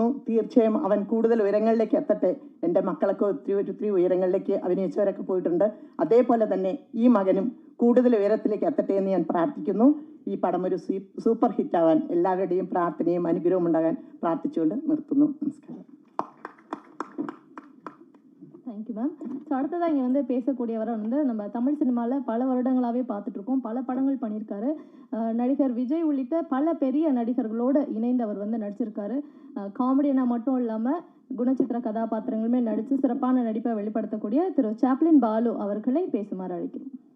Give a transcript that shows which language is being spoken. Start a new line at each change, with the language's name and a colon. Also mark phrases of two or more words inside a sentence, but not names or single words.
Malayalam: തീർച്ചയായും അവൻ കൂടുതൽ ഉയരങ്ങളിലേക്ക് എത്തട്ടെ. എൻ്റെ മക്കളൊക്കെ ഒത്തിരി ഉയരങ്ങളിലേക്ക് അഭിനയിച്ചവരൊക്കെ പോയിട്ടുണ്ട്. അതേപോലെ തന്നെ ഈ മകനും കൂടുതൽ ഉയരത്തിലേക്ക് എത്തട്ടെ എന്ന് ഞാൻ പ്രാർത്ഥിക്കുന്നു. ഈ പടം ഒരു സൂപ്പർ ഹിറ്റാവാൻ എല്ലാവരുടെയും പ്രാർത്ഥനയും അനുഗ്രഹവും ഉണ്ടാകാൻ പ്രാർത്ഥിച്ചുകൊണ്ട് നിർത്തുന്നു. നമസ്കാരം.
Tamil: தேங்க்யூ மேம். ஸோ அடுத்ததாக இங்கே வந்து பேசக்கூடியவரை வந்து நம்ம தமிழ் சினிமாவில் பல வருடங்களாகவே பார்த்துட்ருக்கோம். பல படங்கள் பண்ணியிருக்காரு. நடிகர் விஜய் உள்ளிட்ட பல பெரிய நடிகர்களோடு இணைந்து அவர் வந்து நடிச்சிருக்காரு. காமெடியனாக மட்டும் இல்லாமல் குணச்சித்திர கதாபாத்திரங்களுமே நடித்து சிறப்பான நடிப்பை வெளிப்படுத்தக்கூடிய திரு சாப்ளின் பாலு அவர்களை பேசுமாறு அழைக்கிறோம்.